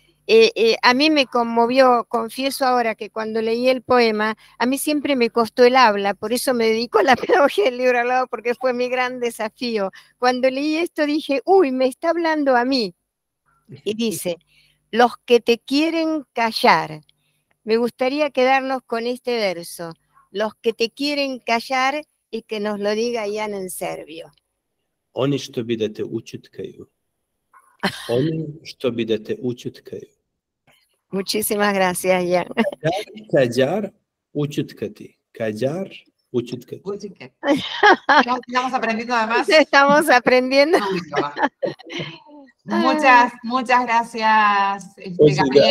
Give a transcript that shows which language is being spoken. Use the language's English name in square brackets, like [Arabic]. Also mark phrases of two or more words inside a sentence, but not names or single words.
[Spanish] A mí me conmovió, confieso ahora que cuando leí el poema, a mí siempre me costó el habla, por eso me dedico a la pedagogía del libro hablado, porque fue mi gran desafío. Cuando leí esto dije, uy, me está hablando a mí. Y dice, los que te quieren callar. Me gustaría quedarnos con este verso, los que te quieren callar, y que nos lo diga Jan en serbio. [Serbian] Oni što bi da te ućutkaju. Oni što bi da te ućutkaju. [Spanish] Muchísimas gracias, Jan. [Serbian] Kajar, ućutkati. Kajar, ućutkati. [Spanish] Estamos aprendiendo además. Estamos aprendiendo. Muchas gracias, Gabriel.